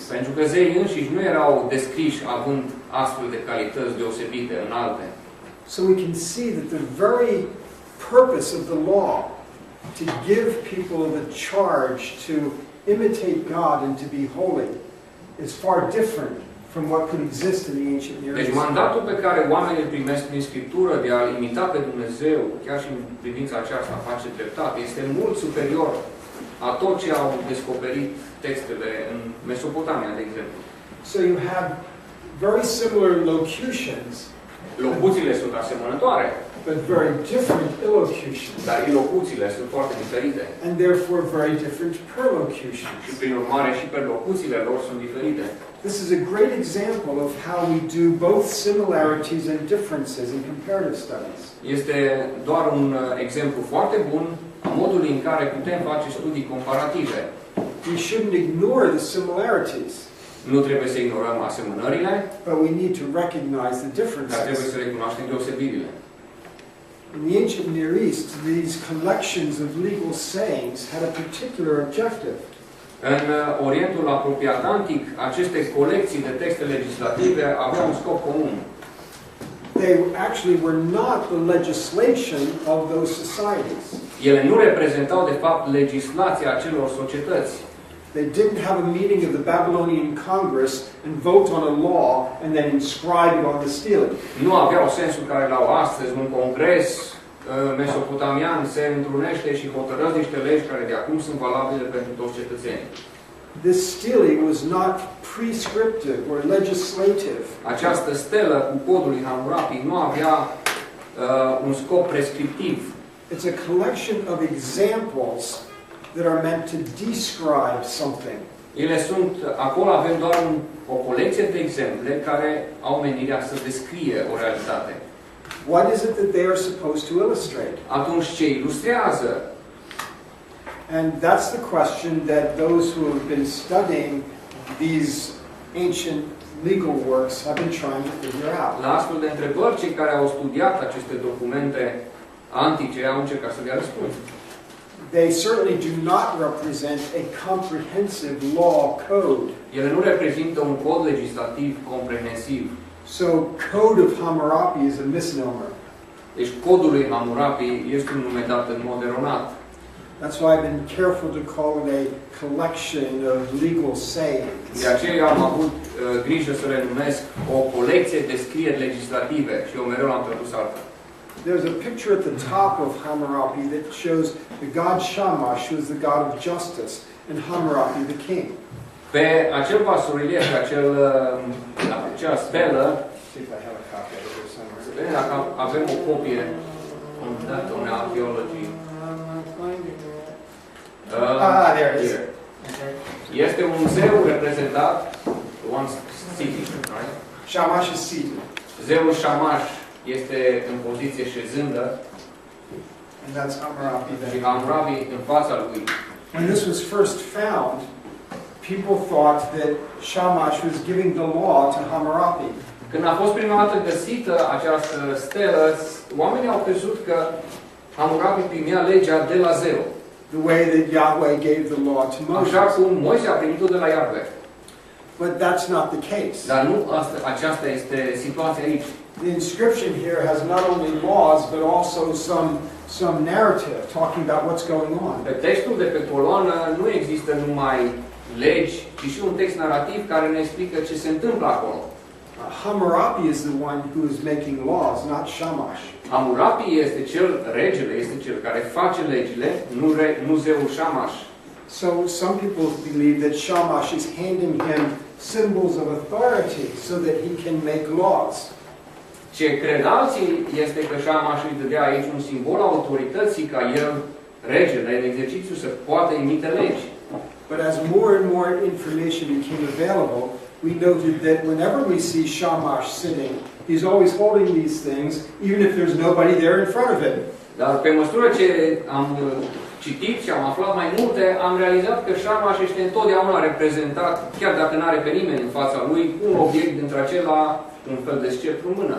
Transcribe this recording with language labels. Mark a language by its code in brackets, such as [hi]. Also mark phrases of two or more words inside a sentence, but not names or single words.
[ro] Pentru că zeii înșiși nu erau descriși având astfel de calități deosebite, înalte. [en] So we can see that the very purpose of the law, to give people the charge to imitate God and to be holy, is far different from what could exist in the ancient Near [ro] Deci [en] East. [ro] mandatul pe care oamenii îl primesc prin Scriptură de a imita pe Dumnezeu, chiar și în privința aceasta a face dreptate, este mult superior a tot ce au descoperit textele în Mesopotamia, de exemplu. [en] So you have very similar locutions, [ro] Locuțiile sunt asemănătoare, [en] but very different illocutions, [ro] dar ilocuțiile sunt foarte diferite. [en] and therefore very different perlocutions. [ro] Și prin urmare și perlocuțiile lor sunt diferite. [en] This is a great example of how we do both similarities and differences in comparative studies. [ro] Este doar un exemplu foarte bun a modului în care putem face studii comparative. [en] We shouldn't ignore the similarities, [ro] Nu trebuie să ignorăm asemănările, [en] but we need to recognize the [ro] dar trebuie [en] differences. [ro] să recunoaștem deosebirile. [en] In the ancient Near East, these collections of legal sayings had a particular objective. [ro] În Orientul apropiat antic, aceste colecții de texte legislative aveau un scop comun. [en] They actually were not the legislation of those societies. [ro] Ele nu reprezentau, de fapt, legislația acelor societăți. [en] They didn't have a meeting of the Babylonian Congress and vote on a law and then inscribe it on the stele. [ro] Nu aveau sensul care l-au astăzi. Un congres mesopotamian se întrunește și hotărăsc niște legi care de acum sunt valabile pentru toți cetățenii. [en] This stele was not prescriptive or legislative. [ro] Această stelă cu codul lui Hammurapi nu avea un scop prescriptiv. [en] It's a collection of examples that are meant to describe something. [ro] Ele sunt, acolo avem doar o colecție de exemple care au menirea să descrie o realitate. [en] What is it that they are supposed to illustrate? [ro] Atunci ce ilustrează? [en] And that's the question that those who have been studying these ancient legal works have been trying to figure out. [ro] La astfel de întrebări, cei care au studiat aceste documente antice au încercat să dea răspuns. [en] They certainly do not represent a comprehensive law code. [ro] Ele nu reprezintă un cod legislativ comprehensiv. [en] So, Code of Hammurabi is a misnomer. [ro] Deci codul lui Hammurapi este un nume dat în mod eronat. [en] That's why I've been careful to call it a collection of legal sayings. [ro] De aceea am avut grijă să le numesc o colecție de scrieri legislative și eu mereu l-am tradus altfel. [en] There's a picture at the top of Hammurabi that shows the god Shamash, who is the god of justice, and Hammurabi, the king. [ro] Pe acel basorelief, pe acea stelă, [en] See if I have a copy of it here somewhere. [ro] să vedem dacă avem o copie dată unei arheologii. [en] There it is. Here. [ro] Este un zeu reprezentat, [en] one sitting, right? Shamash is seated, [ro] Zeul Shamash este în poziție șezândă [en] and that's Hammurabi [ro] și [en] then. [ro] Hammurabi în fața lui. [en] When this was first found, people thought that Shamash was giving the law to Hammurabi. [ro] Când a fost prima dată găsită această stelă, oamenii au crezut că Hammurabi primea legea de la zeu. [en] The way that Yahweh gave the law to [ro] Așa [en] Moses. [ro] cum Moise a primit-o de la Iahve. [en] But that's not the case. [ro] Dar nu aceasta este situația aici. [en] The inscription here has not only laws, but also some narrative talking about what's going on. [ro] Pe textul de pe coloană nu există numai legi, ci și un text narrativ care ne explică ce se întâmplă acolo. [en] Hammurabi is the one who is making laws, not Shamash. [ro] Hammurabi este regele este cel care face legile, nu zeul Shamash. [en] So some people believe that Shamash is handing him symbols of authority so that he can make laws. [ro] Ce cred alții este că Shamash îi dădea aici un simbol autorității ca el, regele, în exercițiu să poată emite legi. [en] But as more and more information became available, we noted that whenever we see Shamash sitting, he's always holding these things, even if there's nobody there in front of him. [ro] Dar pe măsură ce am citit și am aflat mai multe, am realizat că Shamash este întotdeauna reprezentat, chiar dacă nu are pe nimeni în fața lui, un obiect dintre acela, un fel de sceptru în mână.